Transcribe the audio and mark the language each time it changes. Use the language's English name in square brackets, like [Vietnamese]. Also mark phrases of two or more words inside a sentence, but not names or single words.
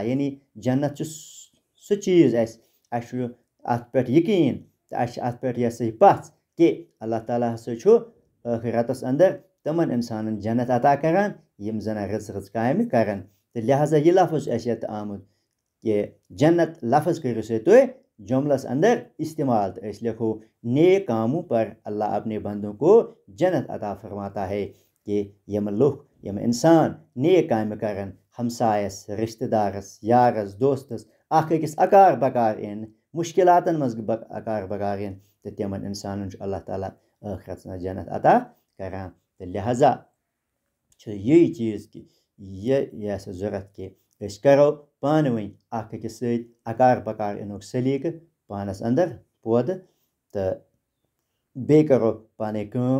[Kashmiri] یعنی جنت چھُ سُہ چیٖز اَسہِ چھُ اتھ پٮ۪ٹھ یقیٖن تہٕ اَسہِ چھِ اتھ پٮ۪ٹھ یہ سا یہِ پژھ کہ اللہ تعالیٰ ہسا چھُ ٲخرتس اندر تِمن انسانن جنت عطا کران یِم زن رٕژ کامہِ کرن. تہٕ لہذا یہ لفظ چھُ اَسہِ ییٚتہِ آمُت کہ جنت لفظ کٔرِو سا تُہۍ جملس اندر استعمال. تو أسۍ لکھو [Urdu] نیک کاموں پر اللہ اپنے بندوں کو جنت عطا فرماتا ہے. [Kashmiri] کہ یم لُکھ، یم انسان نیک کامہِ کرن، ہمسایس، رشتہٕ دارس، یارس، دوستس اکھ أکِس اکار بکار یِن، مشکلاتن منٛز اکار بکار یِن، تہٕ تِمن انسانن چھُ اللہ تعالیٰ ٲخرتس منٛز جنت عطا کران. تہٕ لہذا چھُ یی چیٖز کہ یہ سا ضروٗرت کہ أسۍ کرو پانہٕ ؤنۍ اکھ أکِس سۭتۍ اکار بکار یِنُک سلیٖقہٕ پانس اندر پٲدٕ، تہٕ بیٚیہِ کرو پانے کٲم.